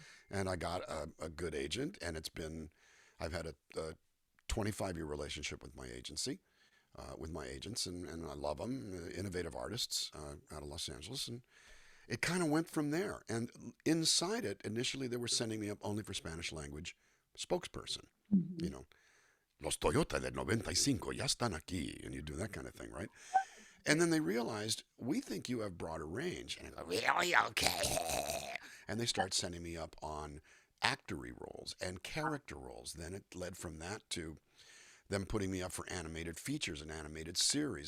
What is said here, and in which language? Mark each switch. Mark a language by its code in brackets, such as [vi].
[en] And I got a good agent, and I've had a 25-year relationship with my agency, with my agents, and I love them, innovative artists out of Los Angeles. And it kind of went from there. And inside it, initially, they were sending me up only for Spanish language spokesperson. Mhm. You know, [es] Los Toyota del 95 ya están aquí. [en] And you do that kind of thing, right? And then they realized, we think you have broader range. And I go, really? Okay. And they start sending me up on actory roles and character roles. Then it led from that to them putting me up for animated features and animated series.